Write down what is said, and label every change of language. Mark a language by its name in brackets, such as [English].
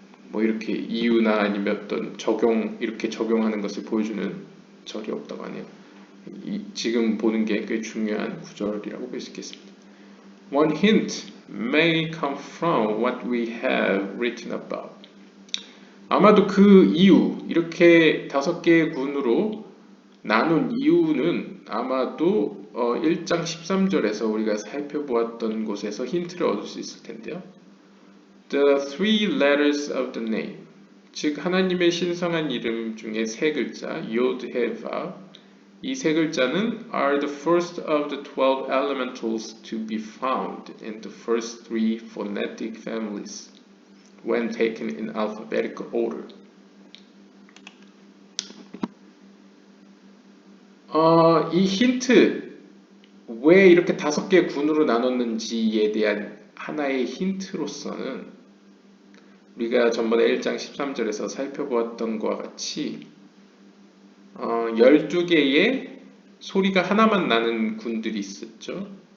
[Korean] 뭐 이렇게 이유나 아니면 어떤 이렇게 적용하는 것을 보여주는 절이 없다고 하네요. 지금 보는 게 꽤 중요한 구절이라고 볼 수 있겠습니다. [English] One hint may come from what we have written above. [Korean] 아마도 그 이유, 이렇게 5개의 군으로 나눈 이유는 아마도 1장 13절에서 우리가 살펴보았던 곳에서 힌트를 얻을 수 있을 텐데요. [English] The 3 letters of the name. [Korean] 즉 하나님의 신성한 이름 중에 세 글자 Yod, He, Vav 이 세 글자는 [English] are the first of the 12 elementals to be found in the first three phonetic families when taken in alphabetical order. [Korean] 이 힌트 왜 이렇게 5개의 군으로 나눴는지에 대한 하나의 힌트로서는 우리가 전번에 1장 13절에서 살펴보았던 것과 같이 12개의 소리가 하나만 나는 군들이 있었죠.